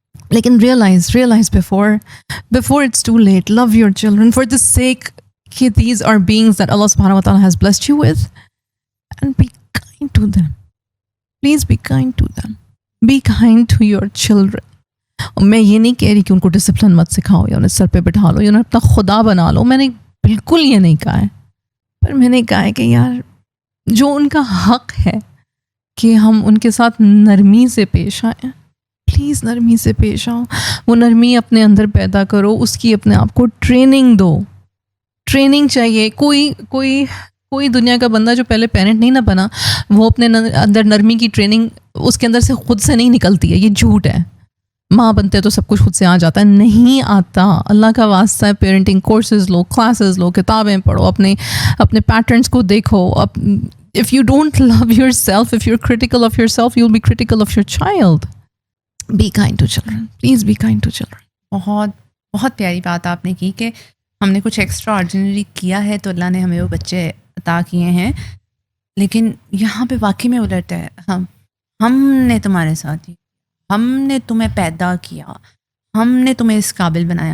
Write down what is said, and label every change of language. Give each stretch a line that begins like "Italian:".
Urdu: لیکن realise
English: before it's too late. Love your children for the sake
Urdu: کہ
English: these are beings that Allah subhanahu wa ta'ala has blessed you with, and be kind to them. Please be kind to them. Be kind to your children.
Urdu: میں یہ نہیں کہہ رہی کہ ان کو discipline مت سکھاؤ یا انہیں سر پہ بٹھا لو یا انہیں اپنا خدا بنا لو, میں نے بالکل یہ نہیں کہا ہے. پر میں نے کہا ہے کہ یار جو ان کا حق ہے کہ ہم ان کے ساتھ نرمی سے پیش آئیں, پلیز نرمی سے پیش آؤ. وہ نرمی اپنے اندر پیدا کرو, اس کی اپنے آپ کو ٹریننگ دو. ٹریننگ چاہیے. کوئی دنیا کا بندہ جو پہلے پیرنٹ نہیں نہ بنا, وہ اپنے اندر نرمی کی ٹریننگ اس کے اندر سے خود سے نہیں نکلتی ہے. یہ جھوٹ ہے. ماں بنتے تو سب کچھ خود سے آ جاتا ہے, نہیں آتا. اللہ کا واسطہ ہے, پیرنٹنگ کورسز لو, کلاسز لو, کتابیں پڑھو, اپنے پیٹرنس کو دیکھو.
English: If you don't love yourself, if you're critical of yourself, you'll be critical of your child. Be kind to children. Please be kind to children.
Urdu: بہت بہت پیاری بات آپ نے کی کہ ہم نے کچھ ایکسٹرا آرڈینری کیا ہے تو اللہ نے ہمیں وہ بچے عطا کیے ہیں, لیکن یہاں پہ واقعی میں الٹ ہے. ہم نے تمہارے ساتھ ہی, ہم نے تمہیں پیدا کیا, ہم نے تمہیں اس قابل بنایا.